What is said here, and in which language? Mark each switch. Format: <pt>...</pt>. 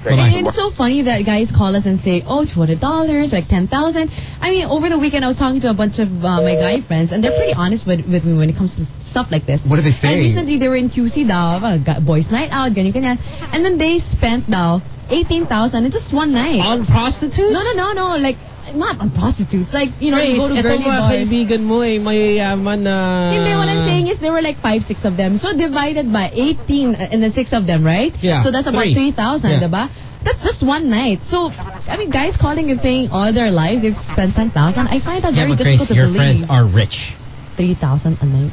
<en>And it's so funny that guys call us and say, oh, $200, like $10,000. I mean, over the weekend, I was talking to a bunch of my guy friends, and they're pretty honest with me when it comes to stuff like this. What do they say? And recently, they were in QC, boys' night out, ganyan. And then they spent $18,000 in just one night. On prostitutes? No. Like, not on prostitutes. Like, you know, Grace, you go to girly boys.</en> <tl>Ito mga kaibigan mo eh, mayayaman na.</tl> <en>Hindi, what I'm saying is there were like 5-6 of them. So divided by 18 and the 6 of them, right? Yeah. So that's about 3,000, yeah. Diba? That's just one night. So, I mean, guys calling and saying all their lives they've spent 10,000, I find that very difficult Grace, to believe. Yeah, but Grace, your friends are rich. 3,000 a night.</en>